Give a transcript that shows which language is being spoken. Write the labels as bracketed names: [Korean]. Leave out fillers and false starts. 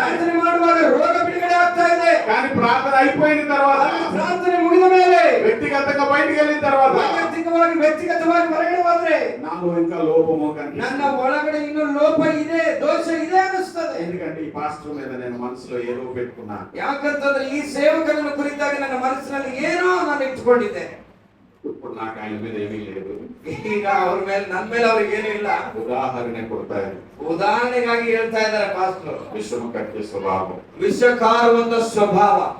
[Kannada] ಪ್ರಾರ್ಥನೆ ಮಾಡುವಾಗ ರೋಗ ಬಿಡುಗಡೆ ಆಗ್ತಾ ಇದೆ. [Telugu] కానీ ప్రార్థన అయిపోయిన తర్వాత [Kannada] ಪ್ರಾರ್ಥನೆ ಮುಗಿದ ಮೇಲೆ [Telugu] వ్యక్తిగతంగా బయటికి వెళ్ళిన తర్వాత [Kannada] ವ್ಯಕ್ತಿಗತವಾಗಿ ಹೊರಗಡೆ ಹೋದ್ರೆ [Telugu] నాలో ఇంకా లోపము కనిపిస్తుంది. [Kannada] ನನ್ನ ಒಳಗಡೆ ಇನ್ನೂ ಲೋಪ ಇದೆ, ದೋಷ ಇದೆ ಅನಿಸ್ತದೆ. [Telugu] ఎందుకంటే ఈ పాస్టర్ మీద నేను మనసులో ఏదో పెట్టుకున్నాను. [Kannada] ಯಾಕಂತಂದ್ರೆ ಈ ಸೇವಕನ ಕುರಿತಾಗಿ ನನ್ನ ಮನಸ್ಸಿನಲ್ಲಿ ಏನೋ ನಾನು ಇಟ್ಕೊಂಡಿದ್ದೆ. [Telugu] ఇప్పుడు నాకు ఆయన మీద ఏమీ లేదు. [Kannada] ಈಗ ಅವ್ರ ಮೇಲೆ ನನ್ನ ಮೇಲೆ ಅವ್ರಿಗೆ ಏನೂ ಇಲ್ಲ. ఉదాహరణೆ ಕೊಡ್ತಾರೆ, ಉದಾಹರಣೆಗಾಗಿ ಹೇಳ್ತಾ ಇದ್ದಾರೆ ಪಾಸ್ಟರ್. [Telugu] విషము కట్టే స్వభావం. [Kannada] ವಿಷ ಕಾರುವಂತ ಸ್ವಭಾವ.